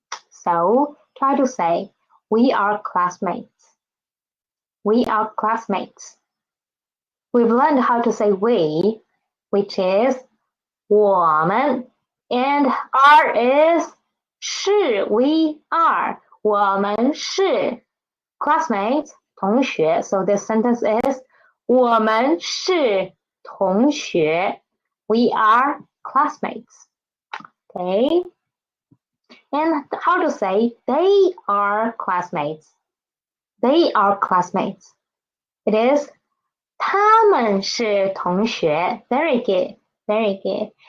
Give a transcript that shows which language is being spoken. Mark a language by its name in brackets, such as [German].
[English] So try to say, we are classmates. We are classmates. We've learned how to say we, which is 我们, and are is 是 we are. [Chinese] 我们是 classmates 同学. [English] So this sentence is [Chinese] 我们是同学. [English] We are classmates. Okay. And how to say they are classmates? They are classmates. It is [Chinese] 他们是同学. [English] Very good. Very good.